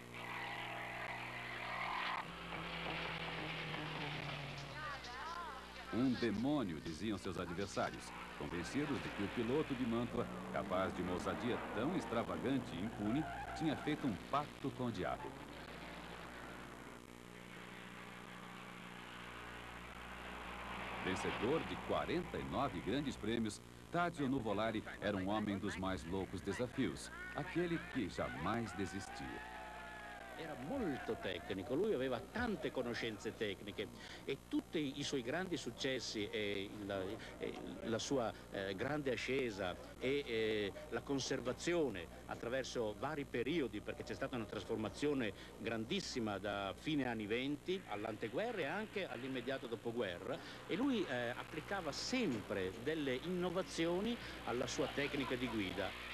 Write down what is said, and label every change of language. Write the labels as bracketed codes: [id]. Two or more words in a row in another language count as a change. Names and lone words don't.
[pt] Um demônio, diziam seus adversários, convencidos de que o piloto de Mantua, capaz de uma ousadia tão extravagante e impune, tinha feito um pacto com o diabo. Vencedor de 49 grandes prêmios, Tazio Nuvolari era um homem dos mais loucos desafios, aquele que jamais desistia. [it] Era molto tecnico, lui aveva tante conoscenze tecniche e tutti i suoi grandi successi e la sua grande ascesa e la conservazione attraverso vari periodi, perché c'è stata una trasformazione grandissima da fine anni 20 all'anteguerra e anche all'immediato dopoguerra, e lui applicava sempre delle innovazioni alla sua tecnica di guida.